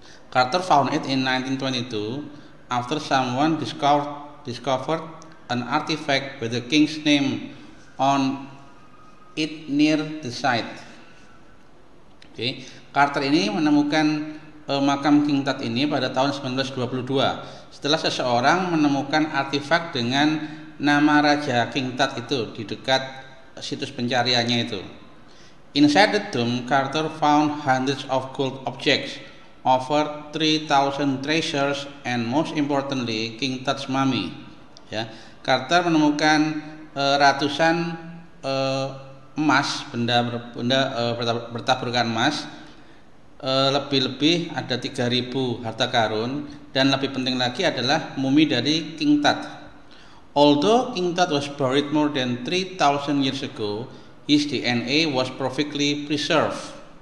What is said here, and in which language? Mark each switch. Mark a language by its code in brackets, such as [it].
[en] Carter found it in 1922 after someone discovered an artifact with the king's name on it near the site. Okay. [id] Carter ini menemukan makam King Tut ini pada tahun 1922 setelah seseorang menemukan artefak dengan nama Raja King Tut itu di dekat situs pencariannya itu. [en] Inside the tomb, Carter found hundreds of gold objects, over 3,000 treasures, and most importantly, King Tut's mummy. [id] Ya, Carter menemukan ratusan emas, benda bertaburkan emas. Lebih-lebih ada 3.000 harta karun, dan lebih penting lagi adalah mumi dari King Tut. [en] Although King Tut was buried more than 3,000 years ago, his DNA was perfectly preserved.